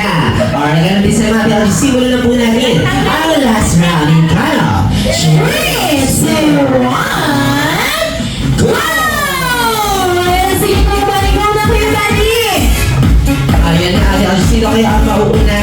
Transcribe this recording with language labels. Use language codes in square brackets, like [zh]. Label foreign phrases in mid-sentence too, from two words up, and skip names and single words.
[tl] Alright, ganun din sa mga Ate Algie, simulan na po natin ang [en] last round [tl] in Kano. [en] 3, 2, 1, go! [tl] Ayan na, Ate Algie, sino kaya ang mauuna?